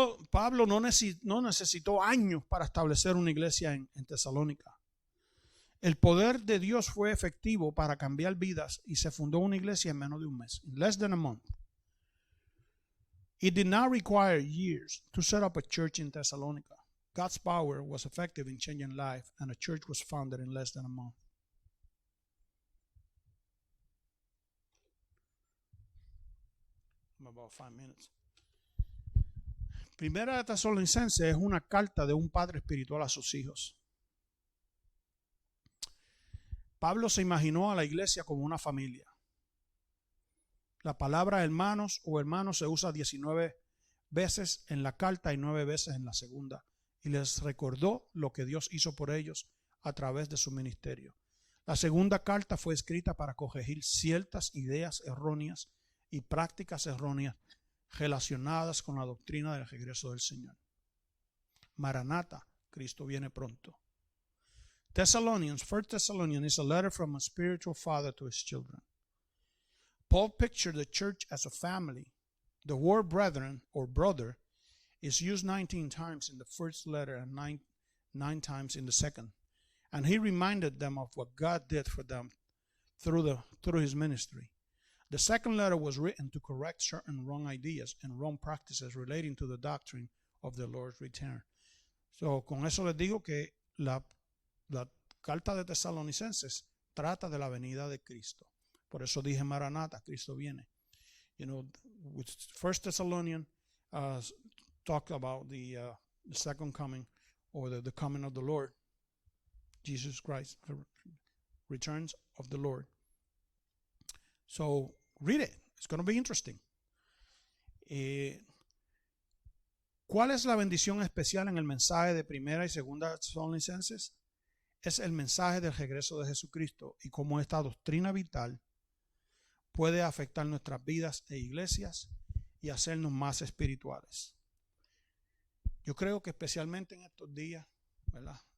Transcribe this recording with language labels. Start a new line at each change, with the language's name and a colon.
Spanish: Pablo no necesitó años para establecer una iglesia en Tesalónica. El poder de Dios fue efectivo para cambiar vidas y se fundó una iglesia en menos de un mes,
English: in less than a month. It did not require years to set up a church in Thessalonica. God's power was effective in changing life, and a church was founded in less than a month. About 5 minutes.
Spanish: Primera de Tesalonicenses es una carta de un padre espiritual a sus hijos. Pablo se imaginó a la iglesia como una familia. La palabra hermanos o hermanos se usa 19 veces en la carta y 9 veces en la segunda. Y les recordó lo que Dios hizo por ellos a través de su ministerio. La segunda carta fue escrita para corregir ciertas ideas erróneas y prácticas erróneas relacionadas con la doctrina del regreso del Señor. Maranatha, Cristo viene pronto.
English: First Thessalonians is a letter from a spiritual father to his children. Paul pictured the church as a family. The word brethren or brother is used 19 times in the first letter and nine times in the second. And he reminded them of what God did for them through his ministry. The second letter was written to correct certain wrong ideas and wrong practices relating to the doctrine of the Lord's return.
Spanish: So, con eso les digo que la carta de Tesalonicenses trata de la venida de Cristo. Por eso dije Maranatha, Cristo viene.
English: You know, First Thessalonians talk about the second coming or the coming of the Lord, Jesus Christ, the returns of the Lord. So read it. It's going to be interesting.
Spanish: ¿Cuál es la bendición especial en el mensaje de primera y segunda Tesalonicenses? Es el mensaje del regreso de Jesucristo y cómo esta doctrina vital puede afectar nuestras vidas e iglesias y hacernos más espirituales. Yo creo que especialmente en estos días, ¿verdad?